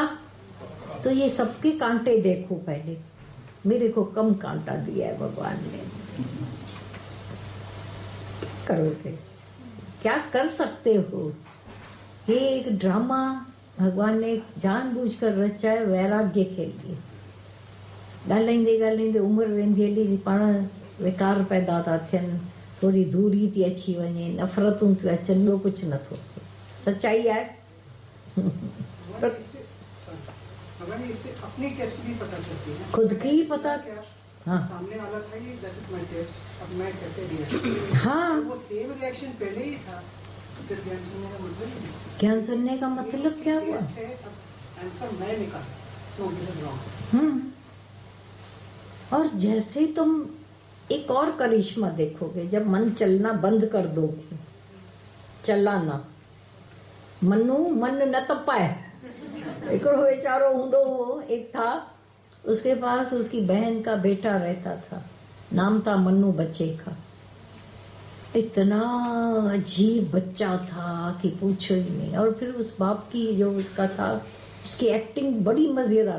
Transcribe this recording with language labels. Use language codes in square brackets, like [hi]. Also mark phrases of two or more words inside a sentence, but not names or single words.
[hi] तो ये सबके कांटे देखो पहले। मेरे को कम कांटा दिया है भगवान ने। करोगे क्या कर सकते हो? ये एक ड्रामा भगवान ने जानबूझकर रचा है वैराग्य के लिए। [sd] ॻाल्हाईंदे उम्र वेंदी हली, पाण विकार पैदा था थियनि, थोड़ी दूरी थी अची वञे, नफ़रतूं थियूं अचनि, ॿियो कुछ नथो थिए। [hi] सच्चाई है। इससे अपनी टेस्ट भी पता चलती है, खुद की ही पता। हाँ, सामने वाला था ये, [en] that is my test, [hi] अब मैं कैसे रिएक्ट। हाँ, वो सेम रिएक्शन पहले ही था, फिर ज्ञान सुनने का मतलब ज्ञान सुनने का मतलब क्या हुआ? आंसर मैं निकाला, [en] no this is wrong. [hi] और जैसे तुम एक और करिश्मा देखोगे, जब मन चलना बंद कर दोगे, चलाना, मनु मन न तपाए। [sd] हिकिड़ो वेचारो हूंदो हो, [hi] एक था, उसके पास उसकी बहन का बेटा रहता था, नाम था मनु बच्चे का। इतना अजीब बच्चा था कि पूछो ही नहीं। और फिर उस बाप की जो उसका था, उसकी एक्टिंग बड़ी मजेदार।